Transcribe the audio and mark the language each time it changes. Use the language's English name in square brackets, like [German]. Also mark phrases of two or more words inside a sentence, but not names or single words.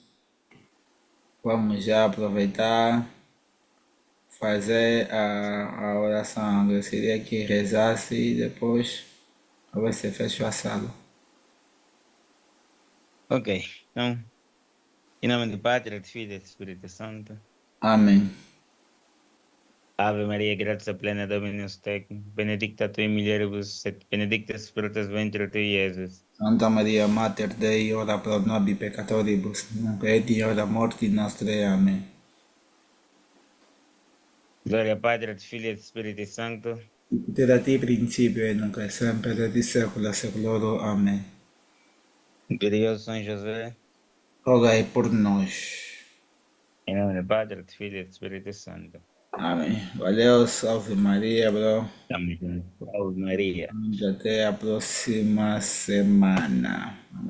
[Portuguese] Vamos já aproveitar, fazer a oração. Eu queria que rezasse e depois talvez você feche a sala. Ok, então, em nome do Pai, do Filho e do Espírito Santo. Amém. [Latin] Ave Maria, gratia plena, Dominus tecum, benedicta tu in mulieribus, et benedictus fructus ventris tui, Iesus. Santa Maria, Mater Dei, ora pro nobis peccatoribus, nunc et in hora mortis nostrae. [Portuguese] Amém. [Latin] Gloria Patri, et Filii, et Spiritus Sancto. Sicut erat in principio et nunc et semper et in saecula saeculorum. [Portuguese] Amém. Glorioso São José, Rogai por nós. em nome do Pai, do Filho e do Espírito Santo. Amém. Valeu, salve Maria, bro. Estamos juntos. Salve Maria. Até a próxima semana.